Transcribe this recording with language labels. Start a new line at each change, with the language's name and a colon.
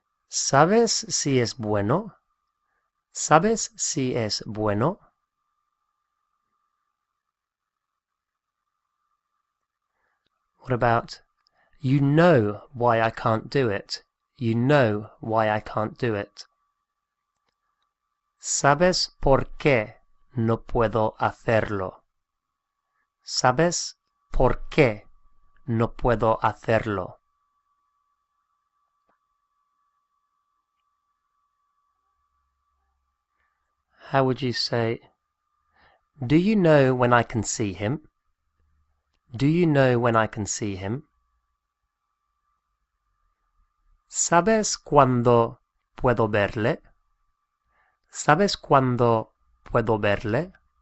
Spanish: ¿Sabes si es bueno? ¿Sabes si es bueno?
English: What about, you know why I can't do it? You know why I can't do it.
Spanish: ¿Sabes por qué no puedo hacerlo? ¿Sabes por qué no puedo hacerlo?
English: How would you say, do you know when I can see him? Do you know when I can see him?
Spanish: ¿Sabes cuándo puedo verle? ¿Sabes cuándo puedo verle?